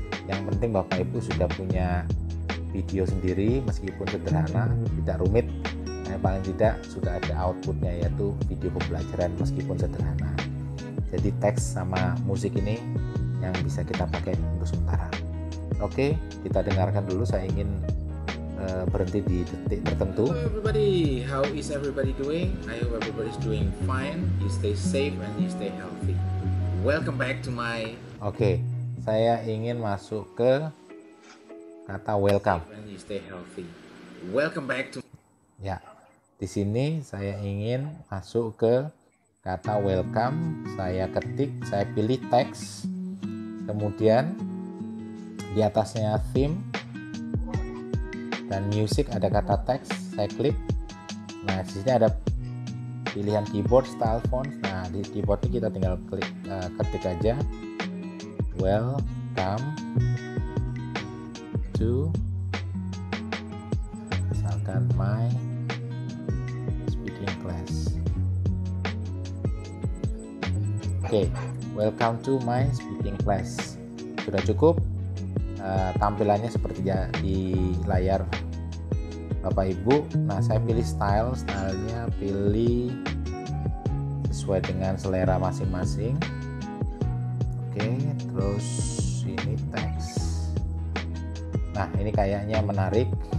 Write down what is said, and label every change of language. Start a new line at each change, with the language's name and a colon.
Indonesian: Yang penting Bapak Ibu sudah punya video sendiri, meskipun sederhana, tidak rumit. Nah, paling tidak sudah ada outputnya, yaitu video pembelajaran meskipun sederhana. Jadi teks sama musik ini yang bisa kita pakai untuk sementara. Oke, kita dengarkan dulu. Saya ingin berhenti di detik tertentu.
English: Hello everybody, how is everybody doing? I hope everybody's doing fine. You stay safe and you stay healthy. Welcome back to my...
Indonesian: Oke, saya ingin masuk ke kata welcome.
English: And you stay healthy. Welcome back to...
Indonesian: Ya, di sini saya ingin masuk ke kata welcome. Saya ketik, saya pilih teks, kemudian di atasnya theme dan music, ada kata teks, saya klik. Nah, di sini ada pilihan keyboard, style font. Nah, di keyboard ini kita tinggal klik, ketik aja
English: welcome to,
Indonesian: misalkan
English: my speaking class. Oke, welcome to my speaking class.
Indonesian: Sudah cukup. Tampilannya seperti di layar Bapak Ibu. Nah, saya pilih stylenya pilih sesuai dengan selera masing-masing. Oke, terus ini teks. Nah, ini kayaknya menarik.